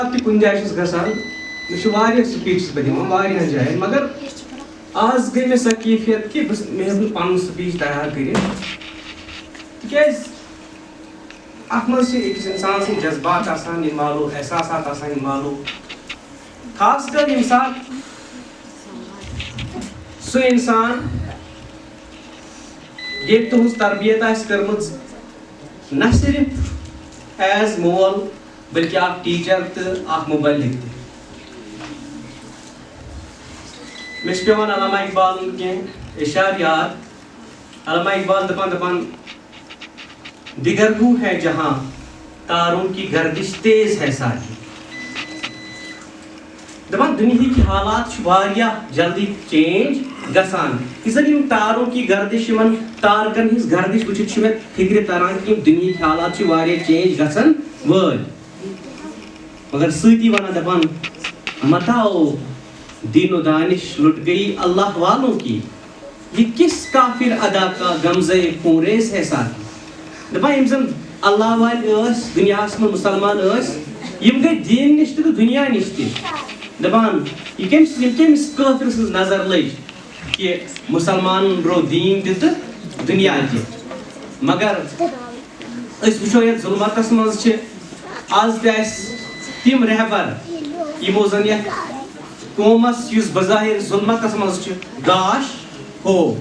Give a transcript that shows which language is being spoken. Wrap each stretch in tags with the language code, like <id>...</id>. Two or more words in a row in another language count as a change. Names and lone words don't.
<ks>کُنہِ جایہِ چھُس گژھان مےٚ چھُ واریاہ سپیٖچ بہٕ دِوان واریاہن جاین مگر آز گٔے مےٚ سۄ کیفیت کہِ مےٚ ہیوٚک نہٕ پَنُن سپیٖچ تیار کٔرِتھ تِکیازِ اَتھ منٛز چھِ أکِس اِنسان سٕنٛدۍ جذبات آسان اِنوالو احساسات آسان اِنوالو خاص کر ییٚمہِ ساتہٕ سُہ اِنسان ییٚتہِ تُہٕنٛز تربیت آسہِ کٔرمٕژ نہ صرف</ks> <en>as well</en> <ks>بلکہ اکھ ٹیچر تہٕ اکھ مُبلِغ تہِ مےٚ چھُ پیٚوان علامہ اقبالُن کینٛہہ اشعار یاد علامہ اقبال دپان</ks> <ur>دیگر گو ہے جہاں تاروں کی گردش تیز ہے ساری</ur> <ks>دپان دُنہِکۍ حالات چھِ واریاہ جلدی چینج گژھان یُس زن یِم تاروں</ks> <ur>کی گردش</ur> <ks>یِمن تارکن ہٕنٛز گردش وٕچھِتھ چھُ مےٚ فِکرِ تران کہِ یِم دُنہِکۍ حالات چھِ واریاہ چینج گژھن وٲلۍ مگر سۭتی ونان دپان</ks> <ur>متاؤ دین و دانش لٹ گئی اللہ والوں کی یہ کس کافر ادا کا غمزہ خونریز ہے ساتھی</ur> <ks>دپان یِم زن اللہ والہِ ٲسۍ دُنیاہس منٛز مُسلمان ٲسۍ یِم گٔے دیٖن نِش تہِ تہٕ دُنیا نِش تہِ دپان یہِ کٔمِس کٲفر سٕنٛز نظر لٔج کہِ مُسلمانن روو دیٖن تہِ تہٕ دُنیا تہِ مگر أسۍ وٕچھو یتھ ظُلمتس منٛز چھِ آز تہِ اَسہِ تِم رہبر یِمو زن یتھ قومس یُس بظاہر ظُلمتس منٛز چھُ گاش ہو</ks>